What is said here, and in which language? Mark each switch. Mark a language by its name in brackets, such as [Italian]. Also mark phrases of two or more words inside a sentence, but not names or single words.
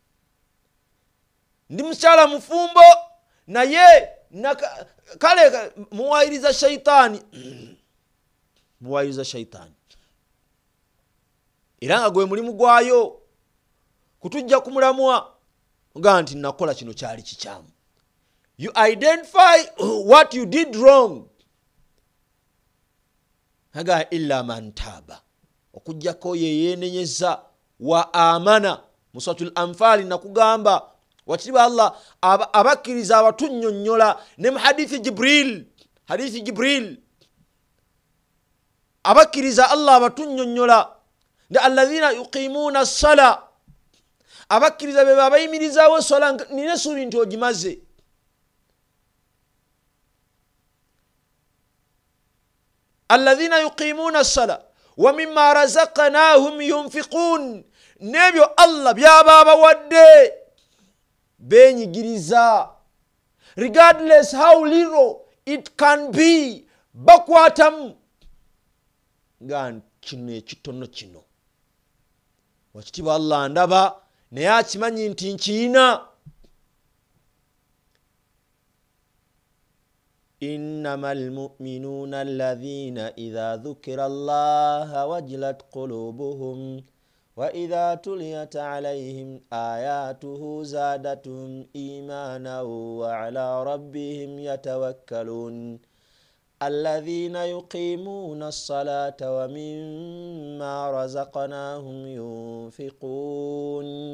[Ganda] Ndi mukyala mufumbo naye kale muwayiriza shaitani era nga gwe mulimu gwayo kutujja kumulamwa nga nti nakola kino kyali kikyamu. [English] You identify what you did wrong. [Ganda] Haga [Arabic] illa man taaba [Ganda] okujjako yeenenyeza [Arabic] wa amana. [Ganda] Mu suratul Anfal nakugamba wakitiibwa Allah abakkiriza abatunnyonnyola ne mu hadithi Jibril abakkiriza Allah abatunnyonnyola nti [Arabic] alladhina yuqimuna as-sala, [Ganda] abakkiriza be babayimirizaawo essola nina essuubi nti ogimaze. [Arabic] Alladhina yuqimuna as-sala wa mimma razaqnahum yunfiqun, [Ganda] nebyo Allah byaba abawadde benyigiriza [English] regardless how little it can be. [Ganda] Bakwatamu nga kino ekitono kino wakitiibwa Allah ndaba naye akimanyi nti nkiyina. [Arabic] إنما المؤمنون الذين إذا ذكر الله وجلت قلوبهم وإذا تليت عليهم آياته زادتهم إيمانا وعلى ربهم يتوكلون الذين يقيمون الصلاة ومما رزقناهم ينفقون